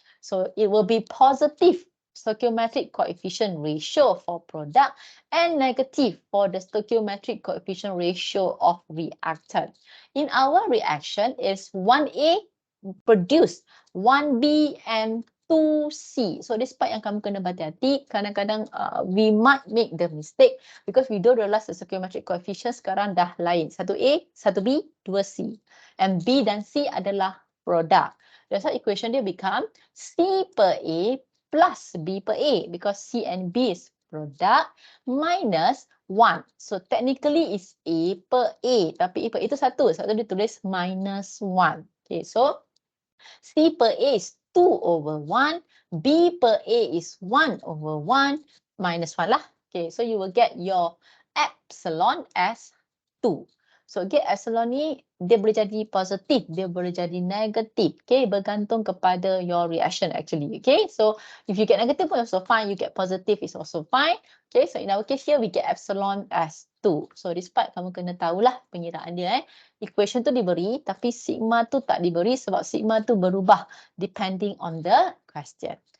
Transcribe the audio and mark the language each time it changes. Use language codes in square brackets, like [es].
[en] So it will be positive stoichiometric coefficient ratio for product and negative for the stoichiometric coefficient ratio of reactant. In our reaction is 1A produce 1B and 2C. So this part [ms] yang kamu kena berhati-hati. Kadang-kadang [en] we might make the mistake because we don't realize the stoichiometric coefficient [ms] sekarang dah lain. [en] 1A, 1B, 2C. And B dan C adalah product. That's why equation dia become C per A plus B per A because C and B is product minus 1. So technically is A per A. [ms] Tapi [en] A per A [ms] itu satu. Sebab tu dia tulis [en] minus 1. Okay, so C per A is 2 over 1. B per A is 1 over 1 minus 1 lah. Okay, so you will get your epsilon as 2. [ms] So get epsilon ni dia boleh jadi positif, dia boleh jadi negatif. [en] Okay, [ms] bergantung kepada [en] your reaction actually. Okay, so if you get negative pun also fine, you get positive is also fine. Okay, so in our case here we get epsilon as 2. So this part [ms] kamu kena tahulah pengiraan dia. Equation tu diberi tapi sigma tu tak diberi sebab sigma tu berubah [en] depending on the question.